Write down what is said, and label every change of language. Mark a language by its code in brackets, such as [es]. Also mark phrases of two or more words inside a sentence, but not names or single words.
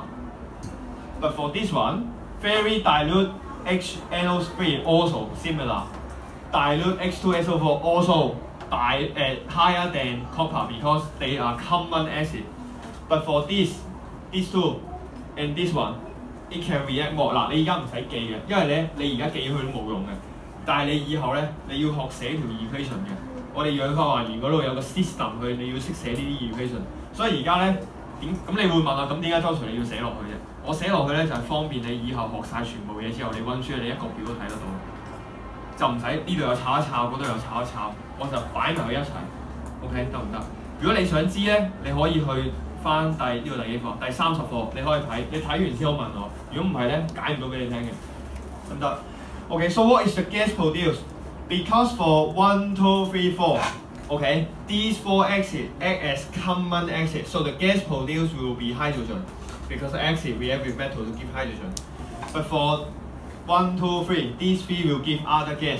[en] But for this one, very dilute HNO3 also similar. Dilute H2SO4 also higher than copper because they are common acid. But for these two and this one, it can react more. [yue] 嗱，你而家唔使記嘅，因為咧你而家記佢都冇用嘅。但係你以後咧，你要學寫條 equation 嘅。我哋氧化還原嗰度有個 system 去，你要識寫呢啲 equation。所以而家咧咁你會問啊，咁點解周 Sir 你要寫落去啫？我寫落去咧就係方便你以後學晒全部嘢之後，你温書你一個表都睇得到，就唔使呢度又炒一炒，嗰度又炒一炒，我就擺埋佢一齊。OK 得唔得？如果你想知咧，你可以去翻第幾課？第30課，你可以睇，你睇完先好問我。如果唔係咧，解唔到俾你聽嘅，得唔得 ？ [en] Okay, so what is the gas produced? Because for 1, 2, 3, 4, okay, these 4 acids act as common acid, so the gas produced will be hydrogen, because the acid react with metal to give hydrogen. But for 1, 2, 3, these 3 will give other gas.